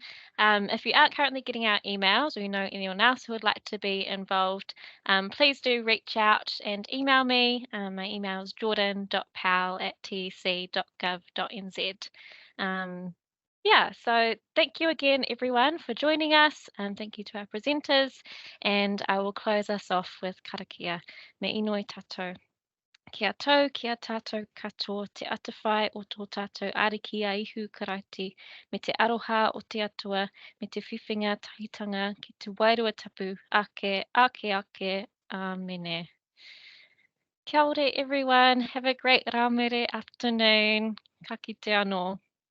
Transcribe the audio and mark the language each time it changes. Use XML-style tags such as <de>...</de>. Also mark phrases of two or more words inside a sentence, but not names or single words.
<en>If you aren't currently getting our emails, or you know anyone else who would like to be involved, please do reach out and email me. My email is jordan.powell@tec.gov.nz. Yeah, so thank you again, everyone, for joining us, and thank you to our presenters, and I will close us off with karakia.</en> <mi>Me inoi tatou. Kia tau, kia tātou katoa, te atawhai o tō tātou ariki a ihu karati, me te aroha o te atua, me te whiwhinga tahitanga, ki te wairua tapu, ake, ake, ake, amene. Kia ore</mi> <en>everyone, have a great Rāmere afternoon,</en> <mi>ka kite anō.</mi>